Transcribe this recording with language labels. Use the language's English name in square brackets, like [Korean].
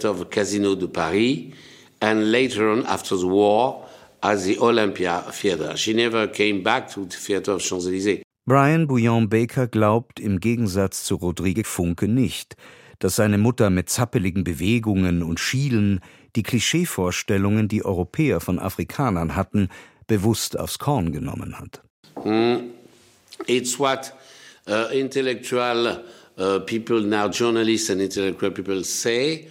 [English] Casino de Paris and later on after the war as the Olympia Theater. She never came back to the Theater of Champs-Élysées. [German] Brian Bouillon Baker glaubt im Gegensatz zu Rodrigue Funke nicht, dass seine Mutter mit zappeligen Bewegungen und Schielen die Klischeevorstellungen, die Europäer von Afrikanern hatten, bewusst aufs Korn genommen hat. [English] It's what intellectual people now, journalists and intellectual people say.